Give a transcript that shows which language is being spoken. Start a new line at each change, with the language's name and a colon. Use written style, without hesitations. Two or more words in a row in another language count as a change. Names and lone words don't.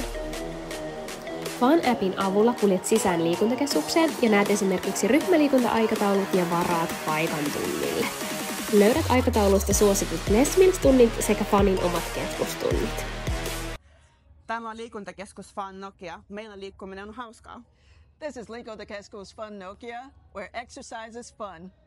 Finnish: Fun-appin avulla kuljet sisään liikuntakeskukseen ja näet esimerkiksi ryhmäliikunta-aikataulut ja varaat paikan tunnille. Löydät aikataulusta suositut Les Mills-tunnit sekä Funin omat keskustunnit. Tämä on liikuntakeskus Fun Nokia. Meillä liikkuminen on hauskaa.
English: This is Liikuntakeskus Fun Nokia, where exercise is fun.